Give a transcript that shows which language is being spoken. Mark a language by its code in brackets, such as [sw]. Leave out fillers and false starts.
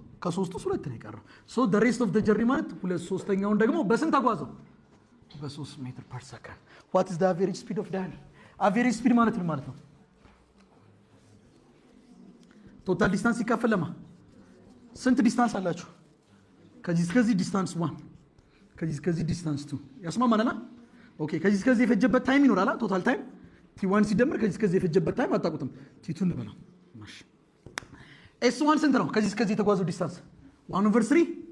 [am] ከሶስቱ 2 ነው የቀረው። [en] so the rest of the journey [am] ማለት 2/3ውን ደግሞ በስንት ተጓዘው? በ3 ሜትር ፐር ሰከንድ። [en] what is the average speed of Danny? [am] average speed ማለት ምን ማለት ነው? ቶታል ዲስታንስ ሲካፈል ለማ ስንት ዲስታንስ አላችሁ? ከዚህ እስከዚህ ዲስታንስ 1 ከዚህ እስከዚህ ዲስታንስ 2 ያስማማናል። ኦኬ ከዚህ እስከዚህ የፈጀበት ታይም ይኖራል። ቶታል ታይም t1 ሲደመር ከዚህ እስከዚህ የፈጀበት ታይም አታውቁትም። t2 እንበለው። ማሽ s1 ስንት ነው? ከዚህ እስከዚህ የተጓዘው ዲስታንስ 1/3